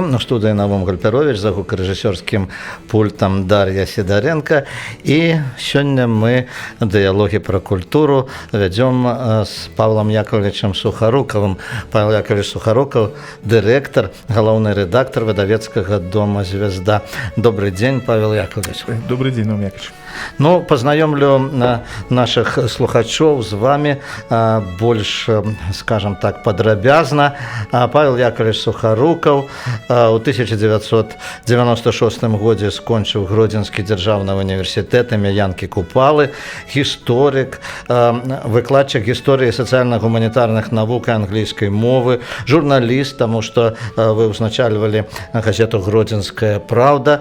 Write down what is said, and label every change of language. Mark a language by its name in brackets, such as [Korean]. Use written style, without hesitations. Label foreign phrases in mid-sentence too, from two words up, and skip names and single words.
[Belarusian] На студыі Навум Гальперович, за гукарэжысёрскім пультам Дар'я Сідаренко. І сёння мы дыялогі пра культуру вядзём з Павлам Яковлевичем Сухарукавым. Павел Яковлевич Сухарукаў, дырэктар, галоўны рэдактар выдавецкага дома «Звезда». [Russian] Добрый день, Павел Яковлевич. Добрый день, Навум Яковлевич. [Belarusian] Ну, пазнаёмлю наших слухачоў з вами больш, скажем так, падрабязна. Павел Яковлевич Сухарукаў у 1996 годзе скончыў Гродзенскі дзяржаўны універсітэт імя Янкі Купалы, гісторык, выкладчык гісторыі сацыяльна-гуманітарных навук і англійскай мовы, журналіст, таму што вы ўзначальвалі газету «Гродзенская правда».